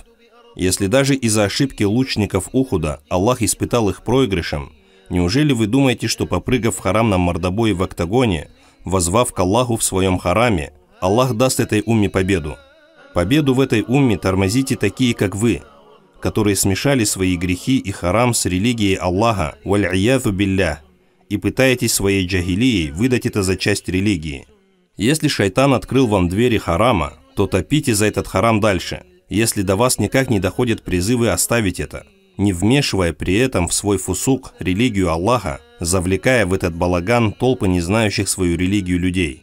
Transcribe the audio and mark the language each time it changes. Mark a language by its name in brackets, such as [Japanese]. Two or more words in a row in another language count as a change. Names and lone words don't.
[Russian] Если даже из-за ошибки лучников Ухуда Аллах испытал их проигрышем, неужели вы думаете, что попрыгав в харамном мордобое в октагоне, воззвав к Аллаху в своем хараме, Аллах даст этой умме победу? Победу в этой умме тормозите такие, как вы, которые смешали свои грехи и харам с религией Аллаха, [Arabic] والعياذ بالله, [Russian] и пытаетесь своей джахилией выдать это за часть религии. Если шайтан открыл вам двери харама, то топите за этот харам дальше, если до вас никак не доходят призывы оставить это, не вмешивая при этом в свой фусук религию Аллаха, завлекая в этот балаган толпы не знающих свою религию людей.